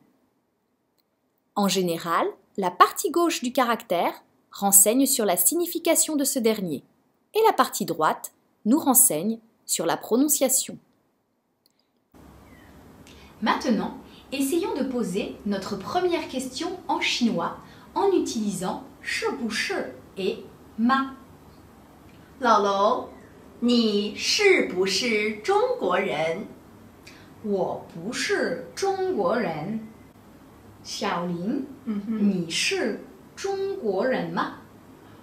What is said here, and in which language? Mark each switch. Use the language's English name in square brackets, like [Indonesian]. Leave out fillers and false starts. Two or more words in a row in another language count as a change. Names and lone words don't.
[French] En général, la partie gauche du caractère renseigne sur la signification de ce dernier et la partie droite nous renseigne sur la prononciation. Maintenant, essayons de poser notre première question en chinois en utilisant [Chinese] 是不是 [French] et ma. [Chinese] 老楼，你是不是中国人？我不是中国人。小林，你是中国人吗？